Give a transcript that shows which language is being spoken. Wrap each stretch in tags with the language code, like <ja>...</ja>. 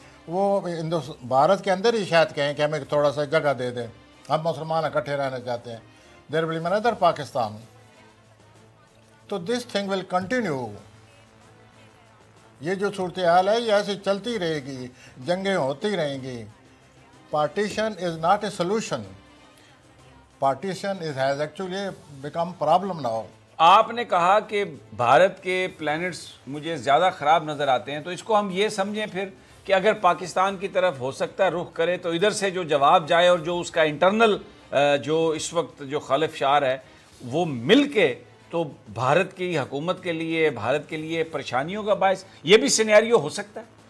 <ur>وہ بھارت کے اندر ہی شاید کہیں کہ ہمیں تھوڑا سا جگہ دے دیں، ہم مسلمان اکٹھے رہنا چاہتے ہیں.</ur> <en>There will be another Pakistan. تو this thing will continue.</en> <ur>یہ جو صورتحال ہے یہ ایسی چلتی رہے گی، جنگیں ہوتی رہیں گی.</ur> <en>Partition is not a solution. Partition has actually become problem now.</en> <ur>آپ نے کہا کہ بھارت کے پلانٹس مجھے زیادہ خراب نظر آتے ہیں، تو اس کو ہم یہ سمجھیں پھر کہ اگر پاکستان کی طرف ہو سکتا ہے رخ کرے تو ادھر سے جو جواب جائے اور جو اس کا انٹرنل جو اس وقت جو خلف شار ہے وہ مل کے تو بھارت کی حکومت کے لیے، بھارت کے لیے پریشانیوں کا باعث یہ بھی سینیریو ہو سکتا ہے.</ur>